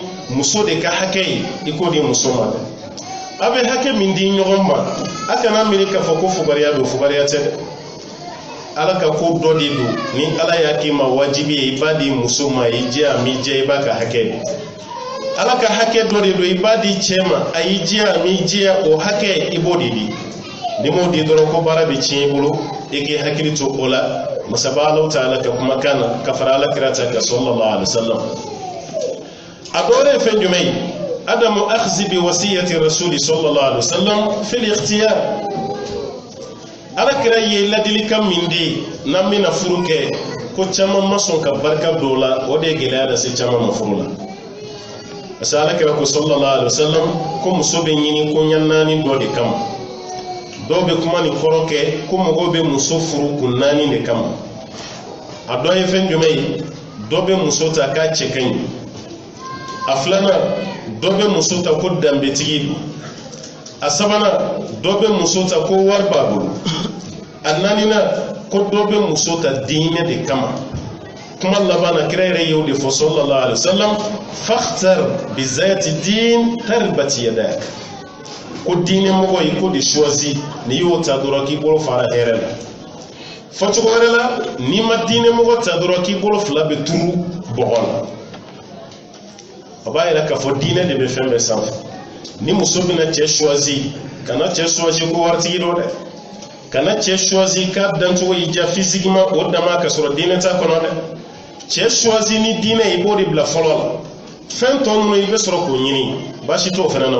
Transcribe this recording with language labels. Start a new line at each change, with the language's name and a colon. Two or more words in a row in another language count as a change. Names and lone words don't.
Bambara: muso de ka hakɛ i ko di muso ma dɛ a bɛ hakɛ min di ɲɔgɔn ma a kana miiri k'a fɔ ko fugariya don fugariya tɛ dɛ ala ka ko dɔ de don ni ala y'a k'i ma wajibi ye i b'a di muso ma i jɛ a m'i jɛ i b'a ka hakɛ ala ka hakɛ dɔ de don i b'a di cɛ ma a y'i jɛ a m'i jɛ o hakɛ i b'o de di ni m'o di dɔrɔn ko baara bɛ tiɲɛ i bolo i k'i hakili to o la masaba Alahu Taala ka kumakan na ka fara alakira ta kan sallallahu alaihi wasallam a dɔwɛrɛ ye fɛn jumɛn ye adamu
Arabic: أخذ بوصية رسول صلى الله عليه وسلم في الاختيار
Bambara: alakira ye ladilikan min di n'an bɛna furu kɛ ko caman ma sɔn ka barika don o la o de ye gɛlɛya lase caman ma furu la
French: parce que
Bambara: alakira ko
Arabic: صلى الله عليه وسلم
Bambara: ko muso bɛ ɲini ko ɲɛ naani dɔ de kama dɔw bɛ kuma nin kɔrɔ kɛ ko mɔgɔw bɛ muso furu kun naani de kama a dɔ ye fɛn jumɛn ye dɔ bɛ muso ta k'a cɛ ka ɲi a filanan dɔ bɛ muso ta ko danbetigi don a sabanan dɔ bɛ muso ta ko wari b'a bolo a naaninan ko dɔ bɛ muso ta diinɛ de kama kuma laban na kira yɛrɛ y'o de fɔ
Arabic: صلى الله عليه وسلم فاظفر بذات الدين تربت يداك
Bambara: ko diinɛ mɔgɔ i ko de choisi n'i y'o ta dɔrɔn k'i bolo fara hɛrɛ la fɔ cogo wɛrɛ la n'i ma diinɛ mɔgɔ ta dɔrɔn k'i bolo fila bɛ turu bɔgɔ la a b'a yɛrɛ k'a fɔ diinɛ de bɛ fɛn bɛɛ sanfɛ ni muso bɛna cɛ choisi kana cɛ choisi ko waritigi don dɛ kana cɛ choisi k'a dancogo y'i diya physiquement o dama ka sɔrɔ diinɛ t'a kɔnɔ dɛ cɛ choisi ni diinɛ i b'o de bila fɔlɔ la fɛn tɔ ninnu i bɛ sɔrɔ k'o ɲini baasi t'o fana na